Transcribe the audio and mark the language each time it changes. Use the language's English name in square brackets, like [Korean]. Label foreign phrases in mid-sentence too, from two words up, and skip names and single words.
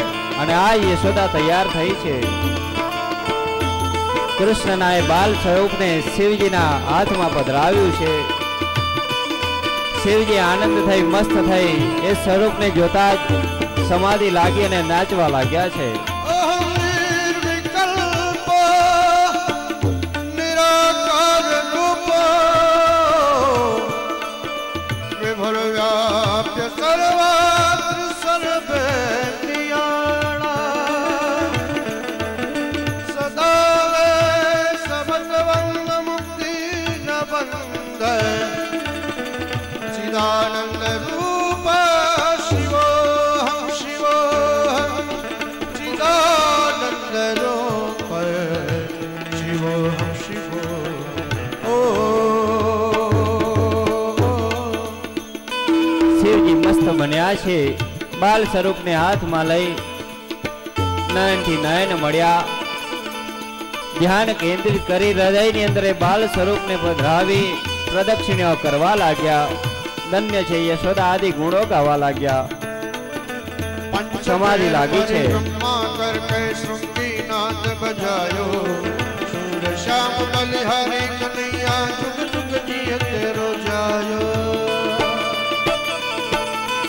[Gujarati] અને આ યશોદા તૈયાર થઈ છે. કૃષ્ણના એ બાલ સ્વરૂપને શિવજીના હાથમાં પધરાવ્યું છે. શિવજી આનંદ થઈ, મસ્ત થઈ એ સ્વરૂપને જોતા જ સમાધિ લાગી અને નાચવા લાગ્યા છે. [Sanskrit] अहं निर्विकल्प निराकार रूप विभुर्व्याप्य सर्वत्र सर्वेन्द्रियाणां सदा वे समद्वन्द्व मुक्ति न बन्ध चिदानन्द रूप शिवोऽहं शिवोऽहं चिदानन्द रूप शिवोऽहं शिवो. [Gujarati] શિવજી મસ્ત બન્યા છે. બાલ સ્વરૂપને હાથમાં લઈ નયનથી નયન મળ્યા. ધ્યાન કેન્દ્રિત કરી હૃદયની અંદર એ બાલ સ્વરૂપને પધરાવી પ્રદક્ષિણો કરવા લાગ્યા. ધન્ય છે યશોદા આદિ ગુણો ગાવા લાગ્યા. સમાધિ લાગી છે. [Hindi] ब्रह्मा करके श्रृंगीनाथ बजायो, सूर श्याम बलिहारी कन्हैया जुग जुग जियत रोजायो.